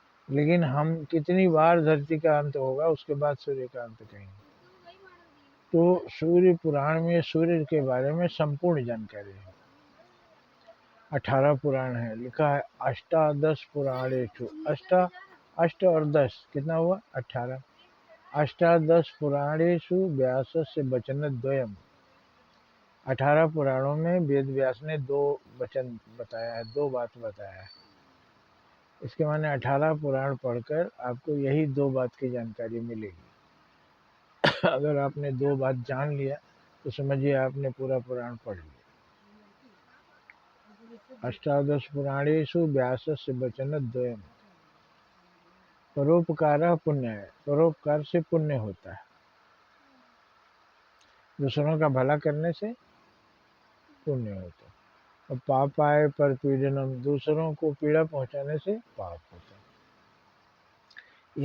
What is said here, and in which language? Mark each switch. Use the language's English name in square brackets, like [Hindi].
[Hindi] लेकिन हम कितनी बार धरती का अंत होगा, उसके बाद सूर्य का अंत कहेंगे। तो सूर्य पुराण में सूर्य के बारे में संपूर्ण जानकारी है। 18 पुराण है, लिखा है [Sanskrit] अष्टादश पुराणेषु। [Hindi] अष्ट और 10 कितना हुआ? 18। [Sanskrit] अष्टादश पुराणेषु व्यासस्य वचनद्वयम्। [Hindi] 18 पुराणों में वेद व्यास ने 2 वचन बताया है, 2 बात बताया है। इसके माने 18 पुराण पढ़कर आपको यही 2 बात की जानकारी मिलेगी। अगर आपने 2 बात जान लिया तो समझिए आपने पूरा पुराण पढ़ लिया। [Sanskrit] अष्टादश पुराणेषु व्यासस्य वचनद्वयम्। परोपकारः पुण्यः। [Hindi] परोपकार से पुण्य होता है, दूसरों का भला करने से पुण्य होता है। और [Sanskrit] पापाय परपीडनम, [Hindi] दूसरों को पीड़ा पहुंचाने से पाप होता है।